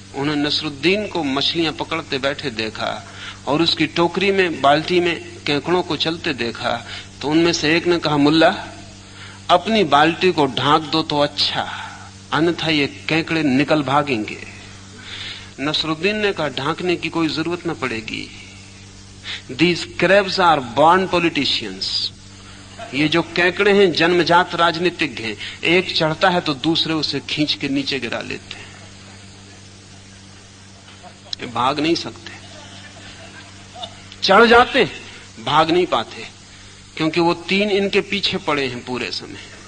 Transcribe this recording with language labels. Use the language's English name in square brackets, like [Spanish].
[Hindi] उन्होंने नसरुद्दीन को मछलियां पकड़ते बैठे देखा और उसकी टोकरी में बाल्टी में केकड़ों को चलते देखा। तो उनमें से एक ने कहा, मुल्ला अपनी बाल्टी को ढांक दो तो अच्छा, अन्यथा ये केकड़े निकल भागेंगे। नसरुद्दीन ने कहा, ढांकने की कोई जरूरत न पड़ेगी। [English] These crabs are born politicians. [Hindi] ये जो केकड़े हैं जन्मजात राजनीतिज्ञ हैं। एक चढ़ता है तो दूसरे उसे खींच के नीचे गिरा लेते हैं। ये भाग नहीं सकते, चढ़ जाते भाग नहीं पाते, क्योंकि वो 3 इनके पीछे पड़े हैं पूरे समय।